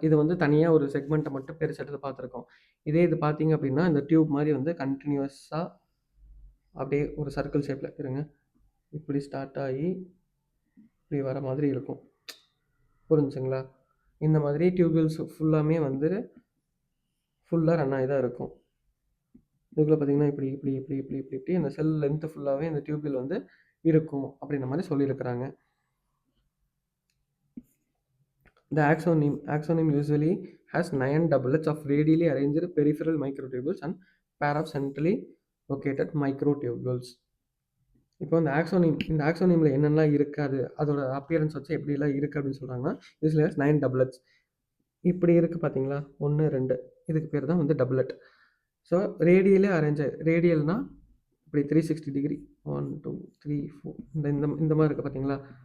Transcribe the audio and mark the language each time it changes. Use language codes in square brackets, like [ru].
[ta] இது வந்து தனியாக ஒரு செக்மெண்ட்டை மட்டும் எடுத்து பார்த்துருக்கோம். இது பார்த்தீங்க அப்படின்னா இந்த டியூப் மாதிரி வந்து கண்டினியூஸாக அப்படியே ஒரு சர்க்கிள் ஷேப்பில் இருங்க, இப்படி ஸ்டார்ட் ஆகி இப்படி வர மாதிரி இருக்கும். புரிஞ்சுங்களா? இந்த மாதிரி டியூபியூல்ஸ் ஃபுல்லாமே வந்து ஃபுல்லா ரன் ஆகி தான் இருக்கும். இதுக்குள்ள பார்த்தீங்கன்னா, இப்படி இப்படி இப்படி இப்படி இப்படி இப்படி அந்த செல் லென்த் ஃபுல்லாவே இந்த டியூபியூல் வந்து இருக்கும் அப்படின்ற மாரி சொல்லியிருக்கிறாங்க. [en] The axoneme usually has 9 doublets of radially arranged peripheral microtubules and pair of centrally located microtubules. [ta] இப்போ இந்த ஆக்சோனியம்ல என்னென்னலாம் இருக்காது, அதோட அப்பியரன்ஸ் வச்சு எப்படிலாம் இருக்கு அப்படின்னு சொல்றாங்கன்னா, [en] usually has 9 doublets. [ta] இப்படி இருக்கு பார்த்தீங்களா? 1, 2 இதுக்கு பேர் தான் வந்து டபுளட். ஸோ ரேடியலே ரேடியல்னா இப்படி 360 டிகிரி 1, 2, 3, 4 இந்த இந்த இந்த மாதிரி இருக்கு பார்த்தீங்களா?